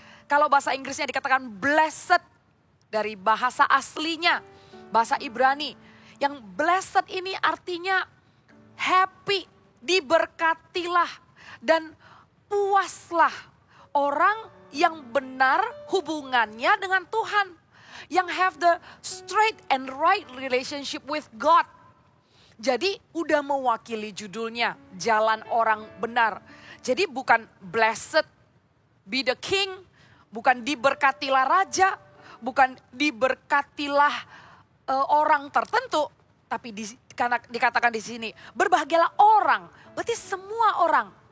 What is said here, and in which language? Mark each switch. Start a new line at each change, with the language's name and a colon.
Indonesian: Kalau bahasa Inggrisnya dikatakan blessed dari bahasa aslinya, bahasa Ibrani. Yang blessed ini artinya happy, diberkatilah dan puaslah orang yang benar hubungannya dengan Tuhan.
English: Yang have the straight and right relationship with God.
Indonesian: Jadi udah mewakili judulnya, jalan orang benar. Jadi bukan
English: blessed be the king,
Indonesian: bukan diberkatilah raja, bukan diberkatilah orang tertentu, tapi karena dikatakan di sini berbahagialah orang, berarti semua orang.